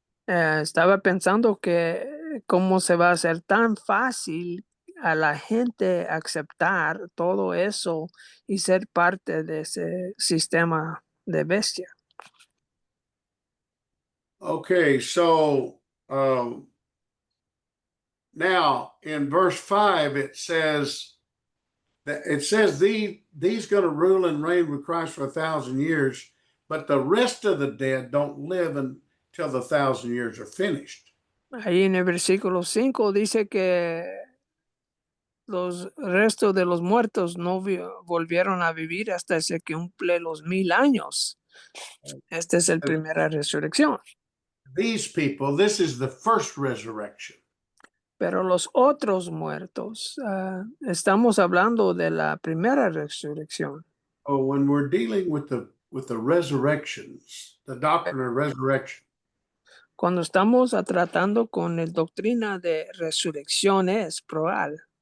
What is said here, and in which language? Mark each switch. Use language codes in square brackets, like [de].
[es] Estaba pensando que cómo se va a hacer tan fácil a la gente aceptar todo eso y ser parte de ese sistema de bestia. [en] Okay, so now in verse 5 it says these going to rule and reign with Christ for 1,000 years, but the rest of the dead don't live until the 1,000 years are finished. [es] Ahí en el versículo 5 dice que los restos de los muertos no volvieron a vivir hasta que cumple los 1000 años. Esta es la primera resurrección. [en] These people, this is the first resurrection. [es] Pero los otros muertos, estamos hablando de la primera resurrección. [en] Oh, when we're dealing with the resurrections, the doctrine of resurrection, [es] Cuando estamos tratando con la doctrina de resurrecciones plural,